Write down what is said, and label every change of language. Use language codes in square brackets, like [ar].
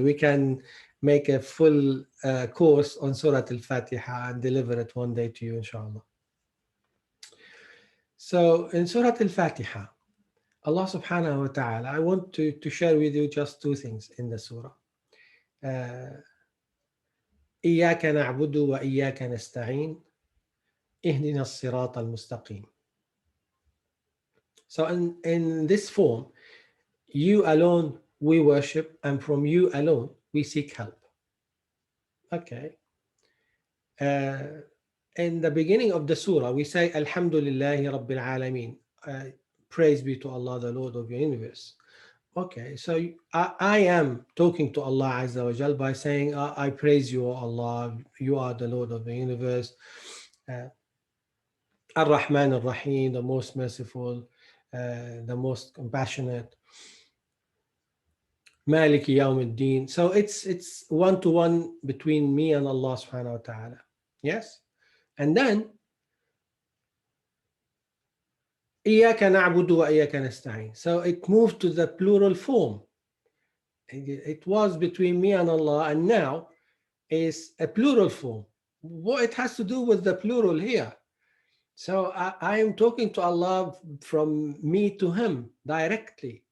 [en] We can make a full course on Surat Al-Fatiha and deliver it one day to you, inshallah. So in Surat Al-Fatiha, Allah subhanahu wa ta'ala, I want to share with you just two things in the surah. [ar] إياك نعبد وإياك نستعين اهدنا الصراط المستقيم. [en] So in this form, you alone we worship, and from you alone we seek help. Okay. In the beginning of the surah, we say [ar] Alhamdulillahi Rabbil Alameen. [en] Praise be to Allah, the Lord of the universe. Okay, so I am talking to Allah Azza wa Jal by saying, I praise you, O Allah, you are the Lord of the universe. [ar] Ar-Rahman Ar-Rahim, [en] the most merciful, the most compassionate. [ar] Maliki Yawm al-Din. [en] So it's one-to-one between me and Allah subhanahu wa ta'ala. Yes? And then [ar] إياك نعبد وإياك نستعين. [en] So it moved to the plural form. It was between me and Allah, and now is a plural form. What it has to do with the plural here? So I am talking to Allah from me to him directly.